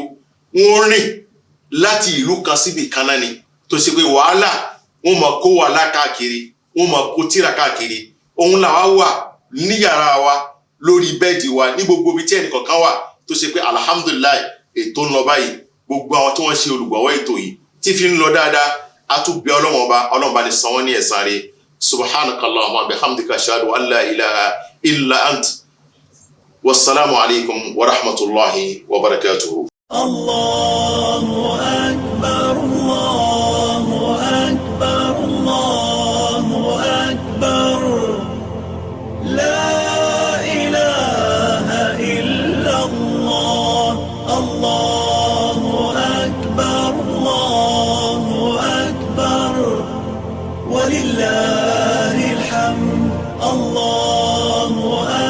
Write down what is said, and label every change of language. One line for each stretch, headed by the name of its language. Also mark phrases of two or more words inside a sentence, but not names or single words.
Yoruba: Wọ́n rìn láti ìlú kan síbi kan náà ni tó ṣe pé wàhálà wọ́n máa kó wàhálà káàkiri, wọ́n máa kó tírà káàkiri. Òun làwa wà ní yàrá wa lórí bẹ́ẹ̀dì wa ní gbogbo ibi tí ẹnìkọ̀ọ̀kan wà tó ṣe pé alhamdulillah ètò ń lọ báyìí. Gbogbo àwọn tí wọ́n ṣe olùgbọ̀wọ́ ètò yìí tí fi ń lọ dáadáa a tún bẹ Ọlọ́run bá ní san wọ́n ní ẹ̀san rẹ̀.
Arabic: سبحانك اللهم وبحمدك أشهد أن لا إله إلا أنت والسلام عليكم ورحمة الله وبركاته. الله أكبر الله أكبر الله أكبر لا إله إلا الله الله أكبر الله أكبر ولله الحمد الله